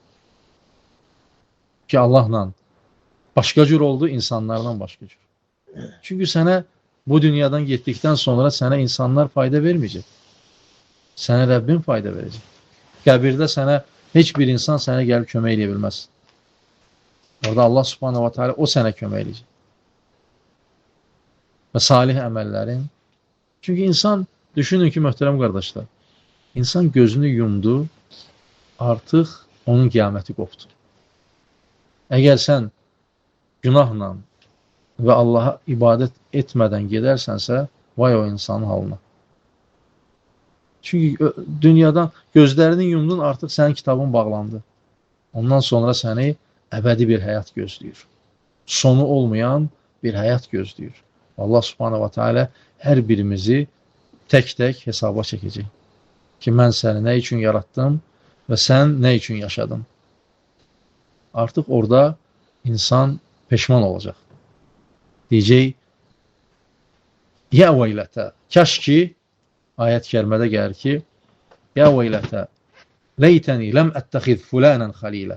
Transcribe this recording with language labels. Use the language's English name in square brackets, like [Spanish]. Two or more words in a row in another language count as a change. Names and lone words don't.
[Azerbaijani] Ki, Allahla başqa cür oldu, insanlarla başqa cür. Çünki sənə bu dünyadan getdikdən sonra sənə insanlar fayda verməyəcək. Sənə Rəbbin fayda verəcək. Qəbirdə sənə heç bir insan sənə gəlib kömək eləyə bilməz. Orada Allah [Arabic] سبحانه وتعالى [Azerbaijani] o sənə kömək eləyəcək. Və salih əməllərin. Çünki insan, düşünün ki, möhtərəm qardaşlar, insan gözünü yumdu, artıq onun qiyaməti qopdu. Əgər sən günahla və Allaha ibadət etmədən gedərsənsə, vay o insanın halına. Çünki dünyadan gözlərini yumdun, artıq sənin kitabın bağlandı. Ondan sonra səni əbədi bir həyat gözləyir. Sonu olmayan bir həyat gözləyir. Allah [Arabic] سبحانه وتعالى [Azerbaijani] hər birimizi tək-tək hesaba çəkəcək. Ki, mən səni nə üçün yaratdım və sən nə üçün yaşadın? Artıq orada insan peşman olacaq. [Arabic] Deyəcək, يا ويلتى, [Azerbaijani] kəş ki, ayət-i kərimədə gəlir ki, [Arabic] يا ويلتى ليتني لم أتخذ فلانا خليلا.